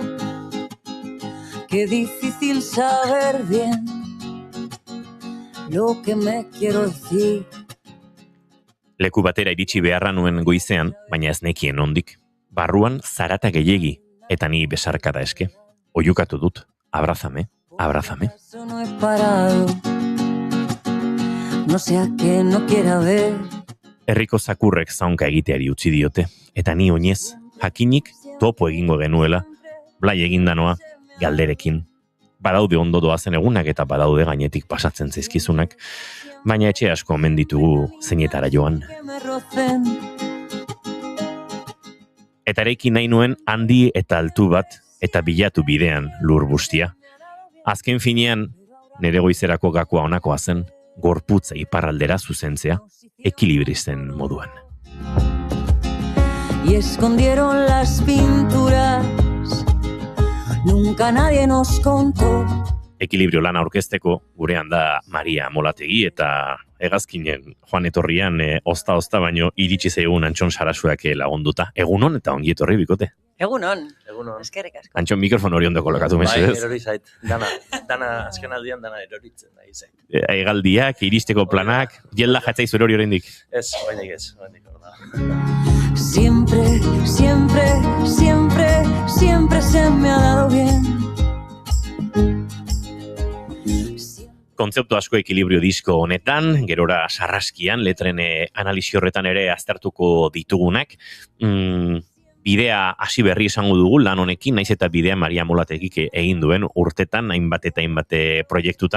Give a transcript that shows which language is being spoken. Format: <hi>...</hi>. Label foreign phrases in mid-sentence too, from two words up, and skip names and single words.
<es>Qué difícil saber bien lo que me quiero decir.</es> <eu>Leku batera iritsi beharra nuen goizean, baina ez nekien ondik. Barruan zarata gehiegi, eta ni besarkada eske. Oiukatu dut,</eu> <es>abrazame, abrazame. No he parado, no sea que no quiera ver.</es> <eu>Herriko zakurrek zaunka egiteari utzi diote, eta ni oinez, jakinik topo egingo genuela, blai egindanoa, galderekin. Badaude ondo doazen egunak eta badaude gainetik pasatzen zaizkizunak, baina etxe asko omen ditugu zeinetara joan. Eta erekin nahi nuen handi eta altu bat eta bilatu bidean lur bustia. Azken finean, nere goizerako gakoa honakoa zen, gorputza iparraldera zuzentzea, ekilibristen moduan.</eu> <es>Y escondieron las pinturas, nunca nadie nos contó.</es> <eu>Ekilibrio lana aurkezteko gurean da Maria Molategi eta hegazkinen joan etorrian ozta baino iritsi zaigun Antxon Sarasuak lagunduta. Egunon eta ongi etorri bikote. Egunon. Eskerrik asko. Antxon, mikrofon hori ondo kolokatu mesedez. Bai, erori zait. Dana azken aldian dana eroritzen da izait. Egaldiak, iristeko planak, jelda jatzaizu erori oraindik. Ez, bainik ez.</eu> <es>Siempre, siempre, siempre, siempre se me ha dado bien.</es> <eu>Kontzeptu asko ekilibrio disko honetan, gerora sarraskian, letren analisi horretan ere aztertuko ditugunak. Bidea hasi berri esango dugu lan honekin, naiz eta bidea Maria Molategik egin duen urtetan, hainbat eta hainbat proiektutan.</eu>